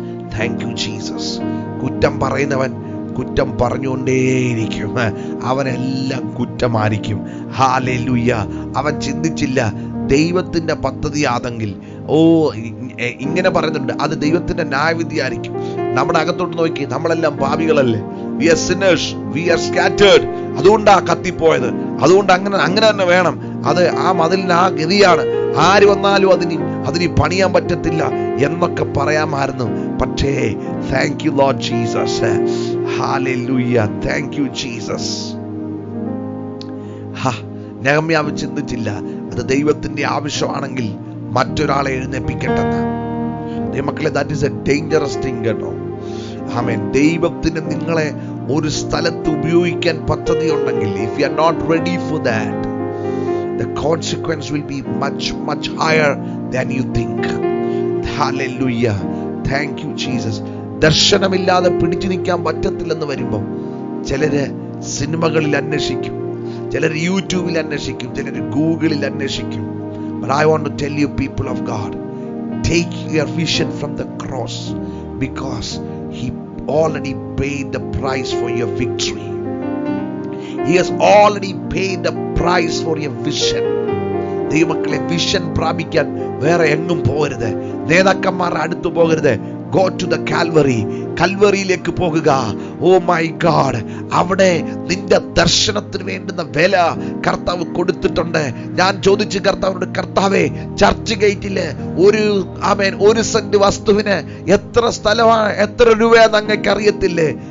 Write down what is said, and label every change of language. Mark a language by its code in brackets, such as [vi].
[en] Thank you Jesus. [ml] കുറ്റം പറയുന്നവൻ കുറ്റം പറഞ്ഞുകൊണ്ടേയിരിക്കും. അവനെല്ലാം കുറ്റമായിരിക്കും. ഹല്ലേലൂയ. അവൻ ചിന്തിച്ചില്ല ദൈവത്തിന്റെ പദ്ധതി ആണെങ്കിൽ, ഇങ്ങനെ പറയുന്നുണ്ട്, അത് ദൈവത്തിന്റെ ന്യായവിധിയായിരിക്കും. നമ്മുടെ അകത്തോട്ട് നോക്കി, നമ്മളെല്ലാം പാപികളല്ലേ, [en] we are sinners, we are scattered. [ml] അതുകൊണ്ടാ കത്തിപ്പോയത്, അതുകൊണ്ട് അങ്ങനെ തന്നെ വേണം. അത് ആ മതിലിന് ആ ഗതിയാണ്, ആര് വന്നാലും അതിന് പണിയാൻ പറ്റത്തില്ല എന്നൊക്കെ പറയാമായിരുന്നു. [en] പക്ഷേ thank you Lord Jesus. Hallelujah. Thank you Jesus. [ml] നെഹമ്യാവ് ചിന്തിച്ചില്ല അത് ദൈവത്തിന്റെ ആവശ്യമാണെങ്കിൽ മറ്റൊരാളെ എഴുന്നേൽപ്പിക്കട്ടെന്ന്. [en] മക്കളെ, that is a dangerous thing കേട്ടോ. [ml] ആമേൻ. ദൈവത്തിന് നിങ്ങളെ ഒരു സ്ഥലത്ത് ഉപയോഗിക്കാൻ പദ്ധതി ഉണ്ടെങ്കിൽ, [en] if you are not ready for that, the consequence will be much higher than you think. Hallelujah. Thank you Jesus. [ml] ദർശനമില്ലാതെ പിടിച്ചു നിൽക്കാൻ പറ്റത്തില്ലെന്ന് വരുമ്പം ചിലര് സിനിമകളിൽ അന്വേഷിക്കും, ചിലർ യൂട്യൂബിൽ അന്വേഷിക്കും, ചിലർ ഗൂഗിളിൽ അന്വേഷിക്കും. [en] But I want to tell you, people of God, take your vision from the cross, because already paid the price for your victory. He has already paid the price for your vision. [ml] ദൈവമക്കളെ, vision പ്രാപിക്കാൻ വേറെ എങ്ങും പോകരുത്. നേതാക്കന്മാരുടെ അടുത്ത് പോകരുത്. [en] Go to the Calvary. [ml] കൽവറിയിലേക്ക് പോകുക. [en] oh my god, [ml] അവിടെ നിന്റെ ദർശനത്തിന് വേണ്ടുന്ന വില കർത്താവ് കൊടുത്തിട്ടുണ്ട്. ഞാൻ ചോദിച്ചു കർത്താവിനോട്, കർത്താവേ, ചർച്ച് ഗേറ്റില് ഒരു സെന്റ് വസ്തുവിന് എത്ര സ്ഥലമാണ്, എത്ര രൂപയാന്ന് അങ്ങക്ക് അറിയത്തില്ലേ?